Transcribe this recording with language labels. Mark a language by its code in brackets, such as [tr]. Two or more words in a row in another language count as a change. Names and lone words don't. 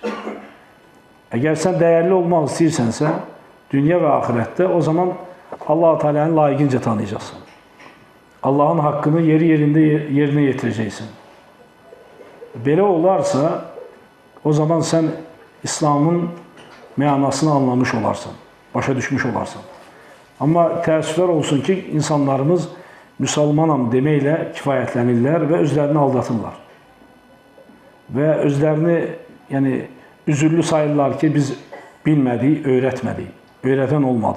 [tr] Eğer sen değerli olmak istiyorsansa dünya ve ahirette o zaman Allah-u Teala'nı layıkınca tanıyacaksın. Allah'ın hakkını yerine getireceksin. Böyle olarsa o zaman sen İslam'ın mənasını anlamış olarsan, [az] başa düşmüş olarsan. Ama təəssüflər olsun ki, insanlarımız Müslümanam deməklə kifayətlənirlər və özlərini aldatırlar. Və özlərini yani üzürlü sayırlar ki, biz bilmədik, öyrətmədik, öyrədən olmadı.